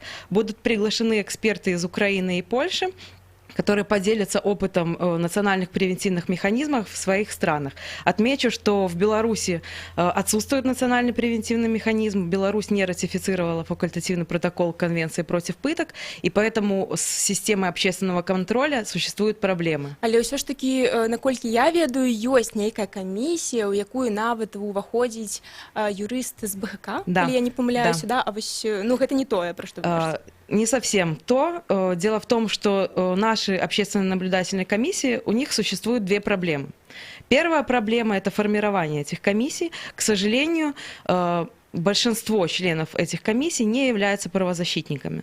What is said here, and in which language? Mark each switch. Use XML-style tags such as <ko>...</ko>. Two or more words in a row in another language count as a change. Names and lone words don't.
<ru>Будут приглашены эксперты из Украины и Польши, которые поделятся опытом национальных превентивных механизмов в своих странах. Отмечу, что в Беларуси отсутствует национальный превентивный механизм. Беларусь не ратифицировала факультативный протокол Конвенции против пыток, и поэтому с системой общественного контроля существуют проблемы.</ru> <be>Але ўсё ж таки, наколькі я ведаю, ёсць нейкая камісія, у якую нават уваходзіць юрыст з БГК, да.</be> <ru>Или я</ru> <be>не помыляюсь, да. А вось, ну, гэта не тое,</be> <ru>про что вы кажете. Не совсем то. Дело в том, что наши общественные наблюдательные комиссии, у них существуют две проблемы. Первая проблема – это формирование этих комиссий. К сожалению, большинство членов этих комиссий не являются правозащитниками.</ru>